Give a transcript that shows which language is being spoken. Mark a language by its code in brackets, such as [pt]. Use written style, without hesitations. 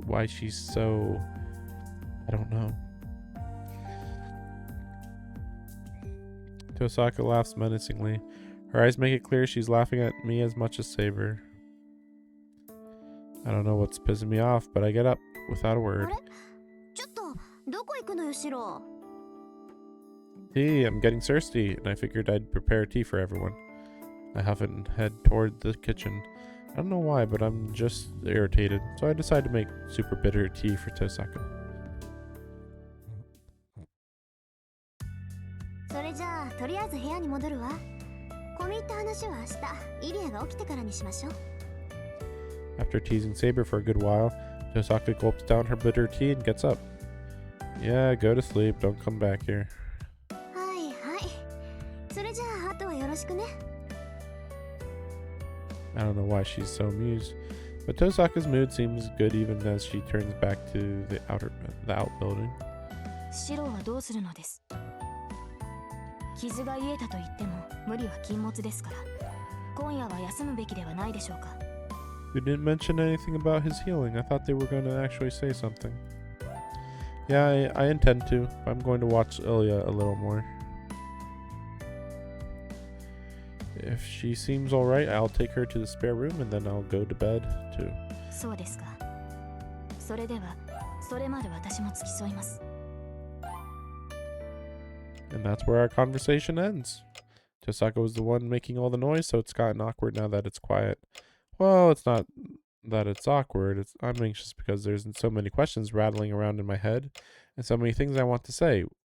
[en] Why she's so, I don't know. Tosaka laughs menacingly. Her eyes make it clear she's laughing at me as much as Saber. I don't know what's pissing me off, but I get up without a word. [ja] ちょっとどこ行くのよシロ。 [en] Tea, I'm getting thirsty, and I figured I'd prepare tea for everyone. I huff and head toward the kitchen. I don't know why, but I'm just irritated, so I decide to make super bitter tea for Tosaka. [ja] それじゃあとりあえず部屋に戻るわ。込み入った話は明日イリアが起きてからにしましょう。 [en] After teasing Saber for a good while, Tosaka gulps down her bitter tea and gets up. Yeah, go to sleep. Don't come back here. [ja] はいはい。それじゃああとはよろしくね。 [en] I don't know why she's so amused, but Tosaka's mood seems good even as she turns back to the outbuilding. [ja] シロはどうするのです？傷が癒えたと言っても無理は禁物ですから、今夜は休むべきではないでしょうか。 [en] You didn't mention anything about his healing. I thought they were going to actually say something. Yeah, I intend to. I'm going to watch Ilya a little more. If she seems alright, I'll take her to the spare room and then I'll go to bed too. [ja] そうですか。それではそれまで私も付き添います。 [en] And that's where our conversation ends. Tosaka was the one making all the noise, so it's gotten awkward now that it's quiet. Well, it's not that it's awkward. I'm anxious because there's so many questions rattling around in my head and so many things I want to say.